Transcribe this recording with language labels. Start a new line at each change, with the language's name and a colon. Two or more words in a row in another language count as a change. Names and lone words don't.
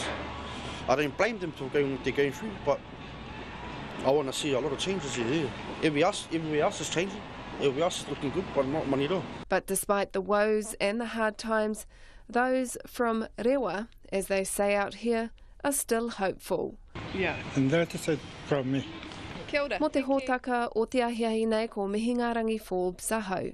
English: I don't blame them for they're going through, but I want to see a lot of changes here. Everywhere else is changing, everywhere else is looking good, but not Manurewa. But despite the woes and the hard times, those from Rewa, as they say out here, are still hopeful. Yeah. And that is it from me.
Māori: Kia ora. Mo te hōtaka o te ahiahi nei ko Mihingarangi Forbes ahau.